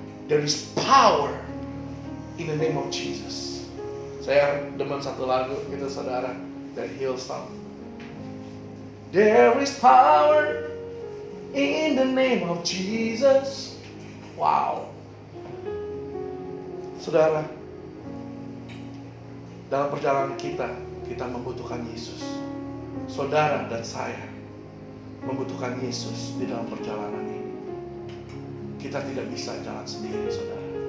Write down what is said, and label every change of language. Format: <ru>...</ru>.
<en>There is power in the name of Jesus.</en> <id>Saya demen satu lagu itu saudara, dari Hillsong.</id> <en>There is power in the name of Jesus. Wow.</en> <id>Saudara, dalam perjalanan kita membutuhkan Yesus. Saudara dan saya membutuhkan Yesus di dalam perjalanan ini. Kita tidak bisa jalan sendiri, saudara.</id>